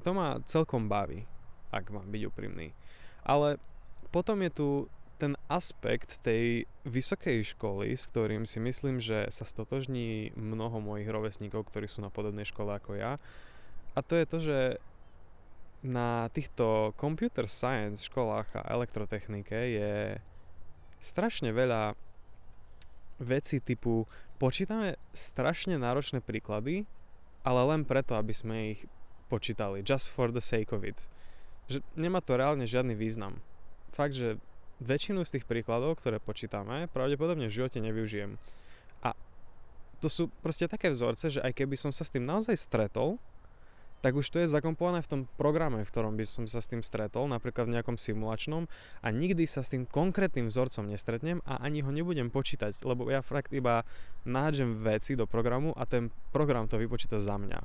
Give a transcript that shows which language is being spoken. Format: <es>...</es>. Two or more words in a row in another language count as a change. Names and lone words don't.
<sk>To ma celkom baví, ak mám byť úprimný. Ale potom je tu ten aspekt tej vysokej školy, s ktorým si myslím, že sa stotožní mnoho mojich rovesníkov, ktorí sú na podobnej škole ako ja. A to je to, že na týchto</sk> <en>computer science</en> <sk>školách a elektrotechnike je strašne veľa vecí typu počítame strašne náročné príklady, ale len preto, aby sme ich počítali.</sk> <en>Just for the sake of it.</en> <sk>Že nemá to reálne žiadny význam. Fakt, že väčšinu z tých príkladov, ktoré počítame, pravdepodobne v živote nevyužijem. A to sú proste také vzorce, že aj keby som sa s tým naozaj stretol, tak už to je zakomponované v tom programe, v ktorom by som sa s tým stretol, napríklad v nejakom simulačnom a nikdy sa s tým konkrétnym vzorcom nestretnem a ani ho nebudem počítať, lebo ja fakt iba nahádžem veci do programu a ten program to vypočíta za mňa.</sk>